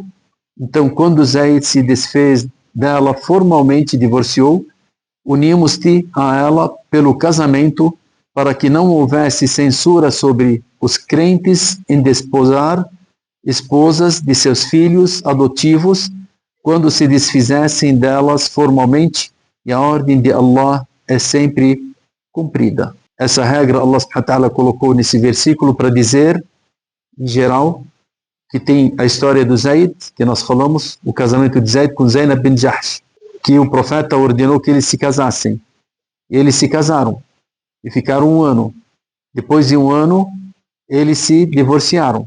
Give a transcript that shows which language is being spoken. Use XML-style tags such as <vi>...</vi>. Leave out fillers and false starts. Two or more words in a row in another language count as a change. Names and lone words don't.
<pt>Então, quando Zayd se desfez dela formalmente, divorciou, unimos-te a ela pelo casamento, para que não houvesse censura sobre os crentes em desposar esposas de seus filhos adotivos quando se desfizessem delas formalmente, e a ordem de Allah é sempre cumprida. Essa regra</pt> <ar>الله سبحانه وتعالى</ar> <pt>colocou nesse versículo para dizer, em geral, que tem a história do Zayd, que nós falamos, o casamento de Zayd com Zainab bin Jahsh, que o profeta ordenou que eles se casassem. E eles se casaram e ficaram 1 ano. Depois de 1 ano, eles se divorciaram.</pt>